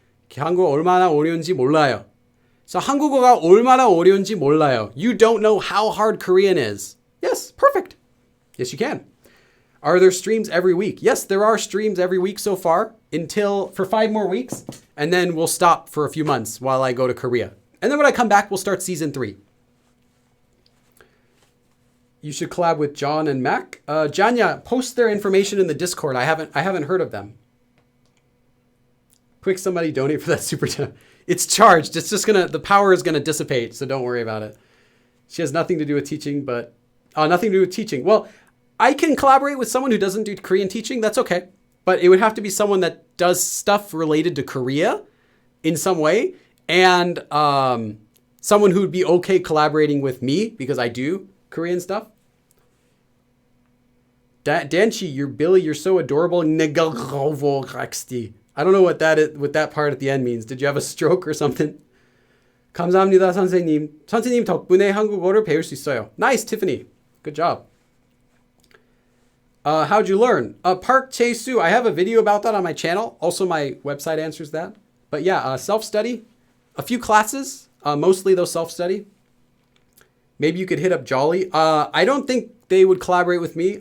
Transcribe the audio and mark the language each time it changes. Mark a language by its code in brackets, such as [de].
[ko] 한국어 얼마나 어려운지 몰라요. So 한국어가 얼마나 어려운지 몰라요. [en] You don't know how hard Korean is. Yes, perfect. Yes, you can. Are there streams every week? Yes, there are streams every week so far for 5 more weeks. And then we'll stop for a few months while I go to Korea. And then when I come back, we'll start season 3. You should collab with John and Mac. Janya, post their information in the Discord. I haven't heard of them. Quick, somebody donate for that super chat. It's charged. It's just the power is gonna dissipate, so don't worry about it. She has nothing to do with teaching, but nothing to do with teaching. Well, I can collaborate with someone who doesn't do Korean teaching. That's okay. But it would have to be someone that does stuff related to Korea in some way. And someone who would be okay collaborating with me because I do Korean stuff. Danchi, Billy, you're so adorable. I don't know what that part at the end means. Did you have a stroke or something? [ko] 감사합니다, 선생님. 선생님 덕분에 한국어를 배울 수 있어요. [en] Nice, Tiffany. Good job. How'd you learn? Park Chae-soo, I have a video about that on my channel. Also, my website answers that. But yeah, self-study. A few classes, mostly though self-study. Maybe you could hit up Jolly. I don't think they would collaborate with me.